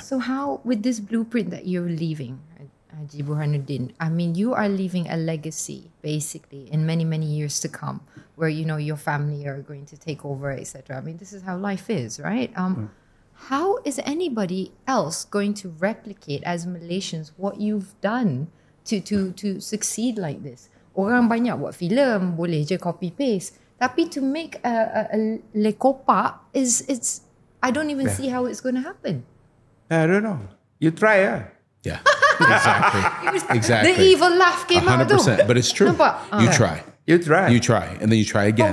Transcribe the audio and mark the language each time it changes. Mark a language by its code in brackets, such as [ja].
[en] So how, with this blueprint that you're leaving, Haji Burhanuddin, I mean, you are leaving a legacy, basically, in many, many years to come, where, you know, your family are going to take over, etc. I mean, this is how life is, right? How is anybody else going to replicate, as Malaysians, what you've done to succeed like this? [ms] Orang banyak buat filem, boleh je copy paste. [en] Tapi to make a LEPAK it's I don't even see how it's going to happen. I don't know. You try, Yeah. Exactly. Exactly. The evil laugh came out tu. 100%. But it's true. [ms] Nampak? [en] You try. You try. You try. And then you try again.